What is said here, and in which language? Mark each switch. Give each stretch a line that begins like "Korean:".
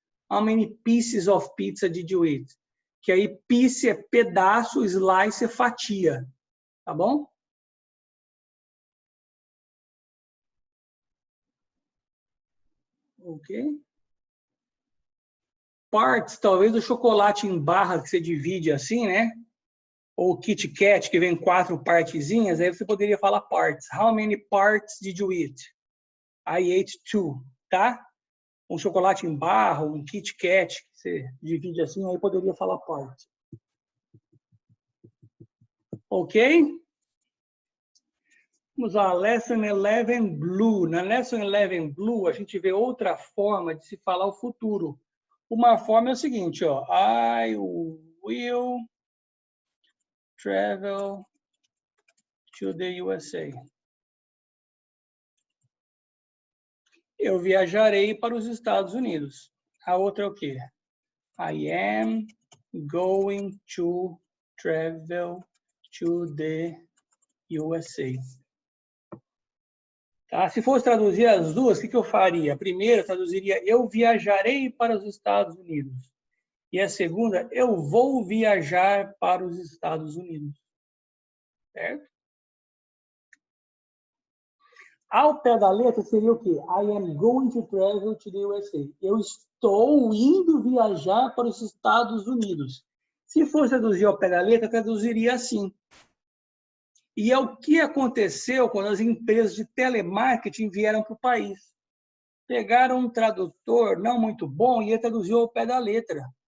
English: How many pieces of pizza did you eat?
Portuguese: Que aí piece é pedaço, slice é fatia. Tá bom? Ok. Parts, talvez o chocolate em barra que você divide assim, né? Ou Kit Kat, que vem 4 partezinhas, aí você poderia falar parts.
English: How many parts did you eat? I ate 2, tá?
Portuguese: Um chocolate em barra, um Kit Kat, que você divide assim, aí poderia falar parts. Ok? Vamos lá, Lesson 11 Blue. Na Lesson 11 Blue, a gente vê outra forma de se falar o futuro. Uma forma é o seguinte, ó.
English: I will travel to the USA.
Portuguese: Eu viajarei para os Estados Unidos. A outra é o quê?
English: I am going to travel to the USA.
Portuguese: Tá? Se fosse traduzir as duas, o que eu faria? A primeira, eu traduziria eu viajarei para os Estados Unidos. E a segunda, eu vou viajar para os Estados Unidos. Certo? Ao pé da letra seria o quê?
English: I am going to travel to the USA.
Portuguese: Eu estou indo viajar para os Estados Unidos. Se fosse traduzir ao pé da letra, traduziria assim. E é o que aconteceu quando as empresas de telemarketing vieram para o país. Pegaram um tradutor não muito bom e ele traduziu ao pé da letra.